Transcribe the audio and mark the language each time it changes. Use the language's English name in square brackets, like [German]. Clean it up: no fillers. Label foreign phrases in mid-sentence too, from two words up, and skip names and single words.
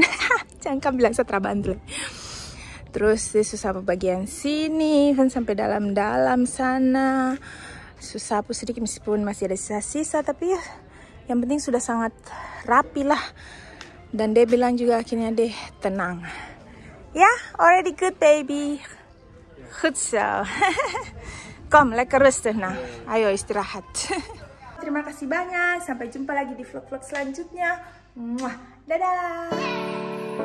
[Indonesian] Jangan kamu bilang saya terbantu. Terus dia sapu bagian sini, kan sampai dalam-dalam sana. Sapu sedikit meskipun masih ada sisa-sisa, tapi ya yang penting sudah sangat rapi lah. Dan dia bilang juga akhirnya deh tenang. Ya, [English] already good baby. [Dutch] Goed zo. Kom, lekker rustig nah. [Indonesian] Ayo istirahat. Terima kasih banyak. Sampai jumpa lagi di vlog-vlog selanjutnya. Dadah.